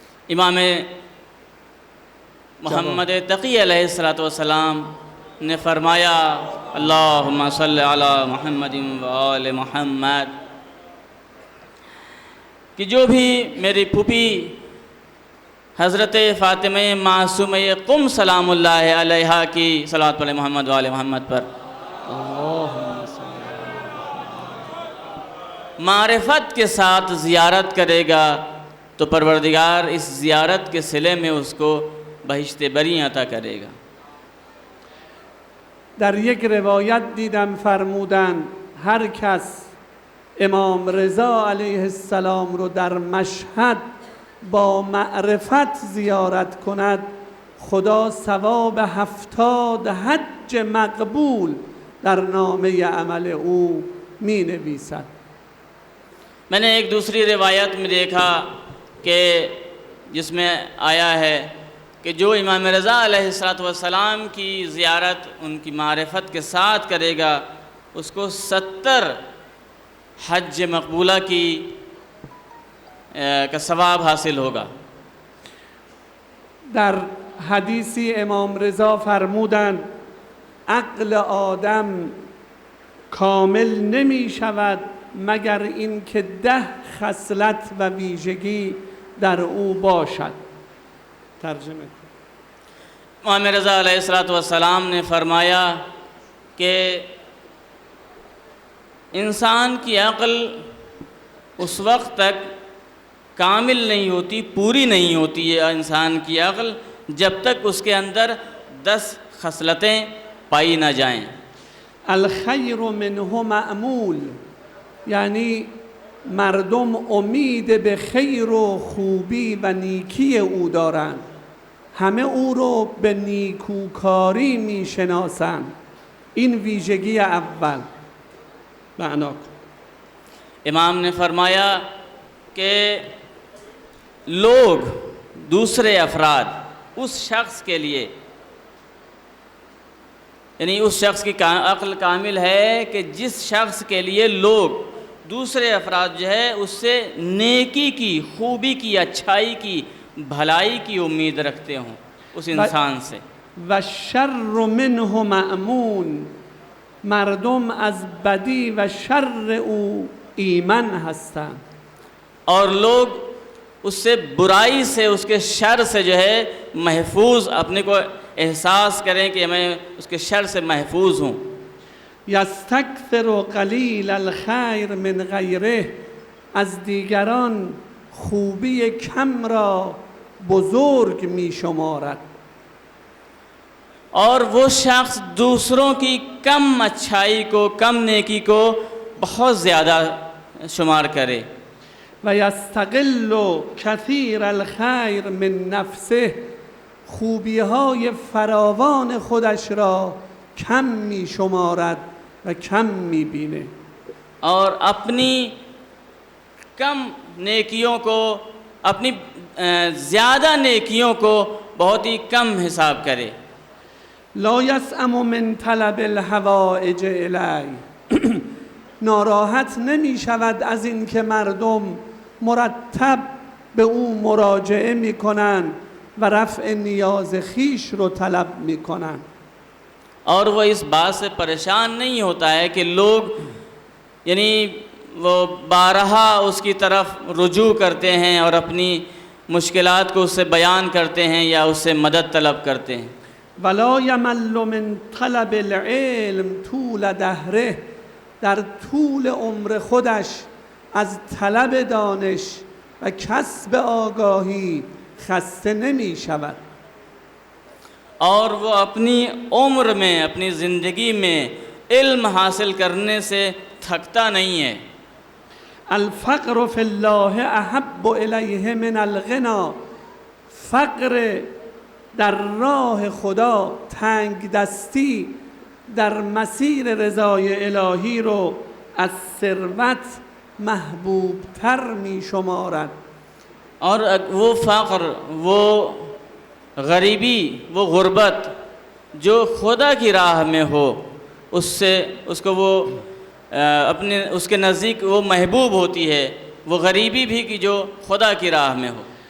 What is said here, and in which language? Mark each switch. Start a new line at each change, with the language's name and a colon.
Hindi: इमाम मोहम्मद तकी अलैहिस्सलाम ने फरमाया
Arabic: अल्लाहुम्मा सल्लि अला मुहम्मदिन व आले मुहम्मद,
Hindi: कि जो भी मेरी फूफी हज़रत फ़ातिमा मासूम क़ुम सलामुल्लाह अलैहा की सलात पढ़े मोहम्मद व आले मोहम्मद पर, मारिफत के साथ ज़ियारत करेगा तो परवरदिगार इस ज़ियारत के सिले में उसको बहिश्त बरी अता करेगा।
Persian: در یک روایت دیدم فرمودن هر کس امام رضا علیه السلام رو در مشهد با معرفت زیارت کند خدا ثواب 70 حج مقبول در نامه عمل او می نویسد.
Hindi: मैंने एक दूसरी रिवायत में देखा कि जिसमें आया है कि जो इमाम रज़ा अलैहिस्सलाम की ज़ियारत उनकी मारिफत के साथ करेगा उसको 70 हज मकबूला की का सवाब हासिल होगा।
Persian: در حدیثی امام رضا فرمودند عقل آدم کامل نمی شود مگر این که 10 خصلت و ویژگی در او باشد. ترجمه
Hindi: इमाम रज़ा अलैहिस्सलाम ने फरमाया कि इंसान की अक़ल उस वक्त तक कामिल नहीं होती, पूरी नहीं होती है इंसान की अक़ल जब तक उसके अंदर 10 खसलतें पाई ना जाएं।
Arabic: الخیر منه معمول،
Persian: یعنی مردم امید به خیر و خوبی و نیکی او دارند، همه او رو به نیکوکاری میشناسند. این ویژگی اول. معنا کن.
Hindi: इमाम ने फरमाया कि लोग दूसरे अफराद उस शख्स के लिए यानी उस शख्स की अक्ल कामिल है कि जिस शख्स के लिए लोग दूसरे अफराद जो है उससे नेकी की, खूबी की, अच्छाई की, भलाई की उम्मीद रखते हों उस इंसान से।
Arabic: و شر منه مأمون،
Persian: مردم از بدی و شر او ایمن هستند.
Hindi: और लोग उससे बुराई से, उसके शर से जो है महफूज, अपने को एहसास करें कि मैं उसके शर से महफूज हूँ।
Arabic: یستکثر قلیل الخیر من غیره،
Persian: از دیگران خوبی کم را بزرگ می شمارد.
Hindi: और वो शख्स दूसरों की कम अच्छाई को, कम नेकी को बहुत ज़्यादा शुमार करे।
Arabic: و یستقل کثیر الخیر من نفسه،
Persian: خوبی های فراوان خودش را کم می شمارد و کم می بینه.
Hindi: और अपनी कम नेकियों को, अपनी ज़्यादा नेकियों को बहुत ही कम हिसाब करे।
Arabic: لا یسأم من طلب الحوائج الی،
Persian: ناراحت نمی شود از این که مردم مرتب به او مراجعه می کنند و رفع نیاز خیش رو طلب می کنند.
Hindi: और वो इस बात से परेशान नहीं होता है कि लोग यानी वो बारहा उसकी तरफ रुजू करते हैं और अपनी मुश्किलात को उससे बयान करते हैं या उससे मदद तलब करते हैं।
Arabic: ولا یمل من طلب العلم طول دهره،
Persian: در طول عمر خودش از طلب دانش و کسب آگاهی خسته نمی شود.
Hindi: और वो अपनी उम्र में, अपनी ज़िंदगी में इल्म हासिल करने से थकता नहीं है।
Arabic: الفقر فی الله احب الیه من الغنا،
Persian: فقر در راه خدا، تنگ دستی در مسیر رضای الهی رو از ثروت محبوب تر می شمارد.
Hindi: और वो फ़क़्र, वो गरीबी, वो गुर्बत जो खुदा की राह में हो, उससे उसको वो अपने उसके नज़दीक वो महबूब होती है, वो गरीबी भी कि जो खुदा की राह में हो।